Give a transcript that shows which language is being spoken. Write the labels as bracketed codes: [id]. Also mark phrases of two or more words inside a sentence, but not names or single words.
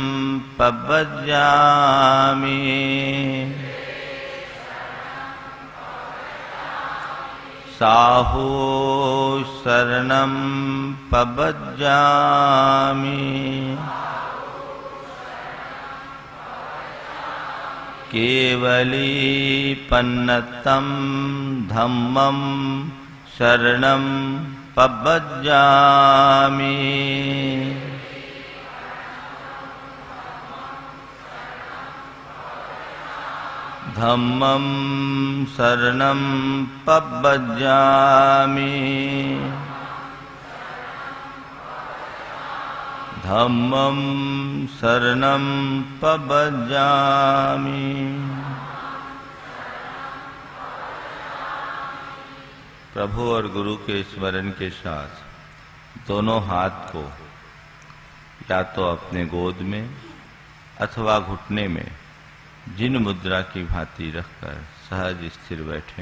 [pra] पबज्जामि साहू शरणं पबज्जामि केवली पन्नतं धम्मं शरणं पबज्जामि धम्मं शरणं पबज्जामि धम्मं शरणं पबज्जामि। [hi] प्रभु और गुरु के स्मरण के साथ दोनों हाथ को या तो अपने गोद में अथवा घुटने में जिन मुद्रा की भांति रखकर सहज स्थिर बैठें।